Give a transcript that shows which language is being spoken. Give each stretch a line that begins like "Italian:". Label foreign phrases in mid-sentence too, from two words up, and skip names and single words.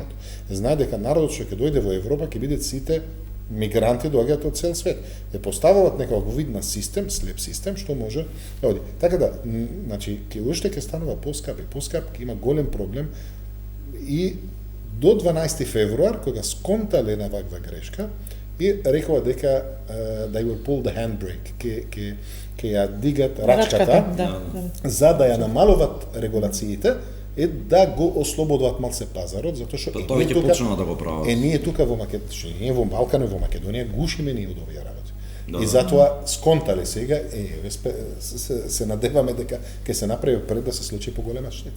Macedonian: Знае дека народот што ќе дојде во Европа ќе бидат сите мигранти доаѓаат од цел свет. Поставуваат некој видна систем, слеп систем, што може да оди. Така да, значи, уште ќе станува поскап, ќе има голем проблем и до 12 февруар, кога сконтале на ваква грешка, и рекува дека
English: they will pull the handbrake,
Macedonian: ќе ја дигат рачката, за да ја намалуваат регулациите, да го ослободуваат малце пазарот, затоа што тоа ќе почнува да го прават. Ние тука во Македонија, ние во Балкан и во Македонија гушиме ние од овие работи. И затоа сконтале сега се надеваме дека ќе се направи пред да се случи поголема штета.